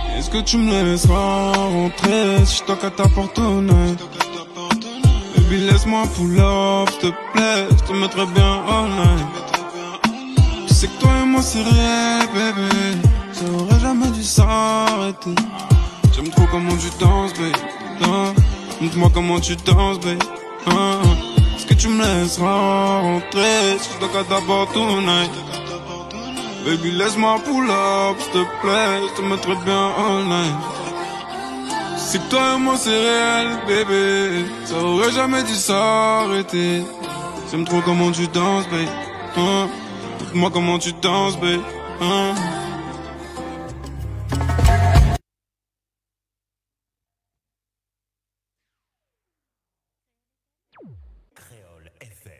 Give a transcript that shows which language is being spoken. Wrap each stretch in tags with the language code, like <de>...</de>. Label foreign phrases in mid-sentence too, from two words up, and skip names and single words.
<fr>Est-ce que tu me laisseras rentrer si je toque à ta porte tonight?</fr> <en>Baby,</en> <fr>laisse-moi</fr> <en>pull up,</en> <fr>s'il te plaît, je te mettrai bien</fr> <en>all night.</en> <fr>Tu sais que toi et moi c'est réel, bébé, ça aurait jamais dû s'arrêter. J'aime trop comment tu danses, baby. Montre-moi comment tu danses, baby. Est-ce que tu me laisseras rentrer si je toque à ta porte tonight?</fr> <en>Baby,</en> <fr>laisse-moi</fr> <en>pull up,</en> <fr>s'il te plaît, je te mettrai bien</fr> <en>all night.</en> <fr>C'est que toi et moi c'est réel, bébé, ça aurait jamais dû s'arrêter. J'aime trop comment tu danses, baby. Montre-moi comment tu danses, baby. Créole FM.</fr>